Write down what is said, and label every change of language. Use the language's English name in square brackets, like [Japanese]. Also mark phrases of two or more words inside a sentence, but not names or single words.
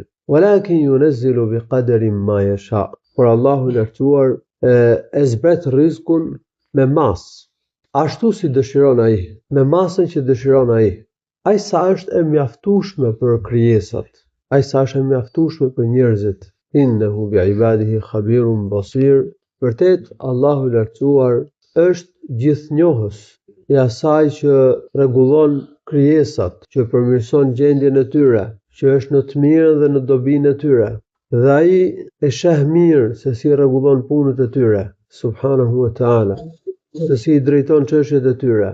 [Arabic] ولكن ينزل بقدر ما يشاء. [Albanian] Por Allahu I lartësuar e zbret rrezikun me masë, ashtu si dëshiron ai, me masën që dëshiron ai. Ai sa është e mjaftueshme për krijesat, ai sa është e mjaftueshme për njerëzit. [Arabic] إنه بعباده خبير بصير. [Albanian] Vërtet Allahu I lartësuar është gjithnjohës I asaj që rregullon krijesat, që përmirëson gjendjen e tyre, që është në të mirën dhe në dobinë e tyre. Dhe ai e sheh mirë se si rregullon punët e tyre, [Arabic] سبحانه وتعالى, [Albanian] se si I drejton çështjet e tyre.